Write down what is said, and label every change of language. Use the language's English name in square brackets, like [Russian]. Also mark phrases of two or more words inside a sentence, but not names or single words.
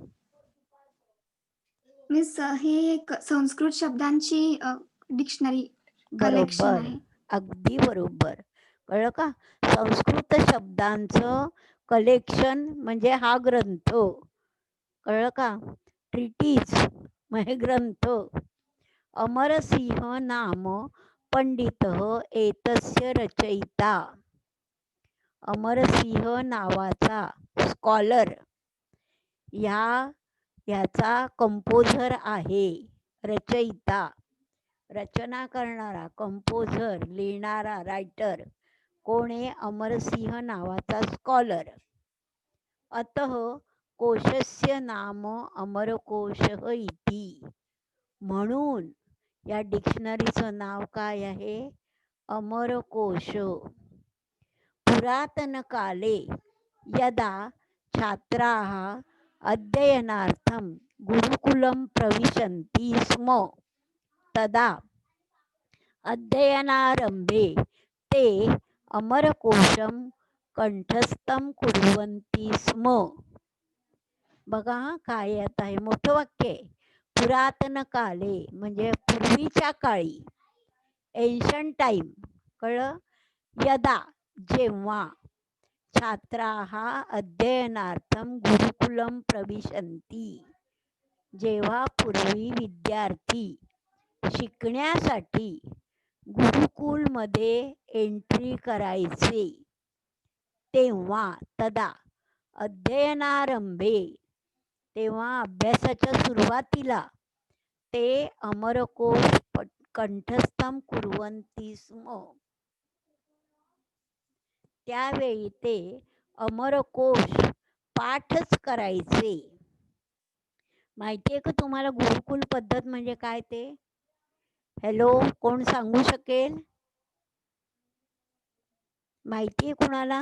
[Marathi] मिस, हे एक संस्कृत शब्दांची [English] dictionary collection [Marathi] बरोबर, आहे. अगदी बरोबर. कळलं का? संस्कृत शब्दांचं कलेक्शन म्हणजे हा ग्रंथ. कळलं का? ट्रिटीज म्हणजे ग्रंथ. [Sanskrit] अमरसिंह नाम पंडितः एतस्य रचयिता. [Marathi] अमरसिंह नावाचा स्कॉलर ह्याचा कंपोझर आहे. रचयिता, रचना करणारा, कंपोझर, लिहिणारा, रायटर कोण आहे? अमरसिंह नावाचा स्कॉलर. [Sanskrit] अतः कोशस्य नाम अमरकोशः इति. [Marathi] म्हणून या डिक्शनरीचं नाव काय आहे? अमरकोश. [Sanskrit] पुरातनकाले यदा छात्राः अध्ययनार्थं गुरुकुलं प्रविशन्ति स्म तदा अध्ययनारंभे ते अमरकोशं कंठस्थं कुर्वन्ति स्म. [Marathi] बघा हा काय आता हे मोठं वाक्य आहे. [Sanskrit] पुरातन काले [Marathi] म्हणजे पूर्वीच्या काळी, [English] ancient time [Marathi] कळलं, यदा जेव्हा [Sanskrit] छात्राः अध्ययनार्थं गुरुकुलं प्रविशन्ति [Marathi] जेव्हा पूर्वी विद्यार्थी शिकण्यासाठी गुरुकुलमध्ये एंट्री करायचे तेव्हा [Sanskrit] तदा अध्ययनारंभे [Marathi] तेव्हा अभ्यासाच्या सुरुवातीला ते [Sanskrit] अमरकोश कंठस्थम कुर्वन्ति स्म. [Marathi] त्यावेळी ते अमरकोश पाठच करायचे. माहितीये का तुम्हाला गुरुकुल पद्धत म्हणजे काय ते? हॅलो, कोण सांगू शकेल? माहितीये कुणाला?